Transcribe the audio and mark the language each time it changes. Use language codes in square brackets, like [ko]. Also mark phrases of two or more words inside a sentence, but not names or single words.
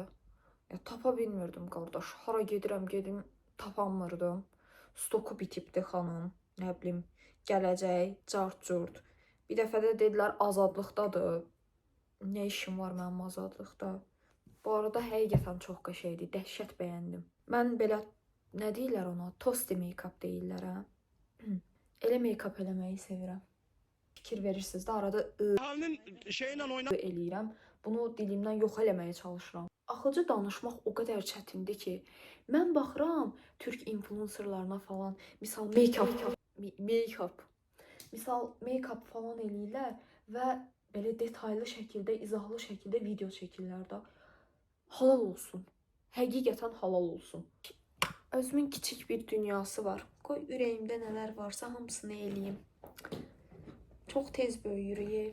[az] Tapa bilmirdim qardaş. Hara gedim tapamırdım. Stoku bitibdi xanım. Nə bilim, gələcək, cart-curt. Bir dəfə də dedilər azadlıqdadır. Nə işim var mənim azadlıqda? Bu arada həqiqətən çox qəşəngdir. Dəhşət bəyəndim. Mən belə, nə deyirlər ona? [en] Toasty make-up [az] deyirlər, hə? Elə make-up eləməyi sevirəm. Fikir verirsiniz də arada eləyirəm. Bunu dilimdən yox eləməyə çalışıram. Axıcı danışmaq o qədər çətindir ki, mən baxıram Türk influencerlarına falan, misal make-up falan eləyirlər və belə detaylı şəkildə, izahlı şəkildə video çəkirlər də. Halal olsun. Həqiqətən halal olsun. Özümün kiçik bir dünyası var. Qoy ürəyimdə nələr varsa hamısını eləyim. Çox tez böyüyürük.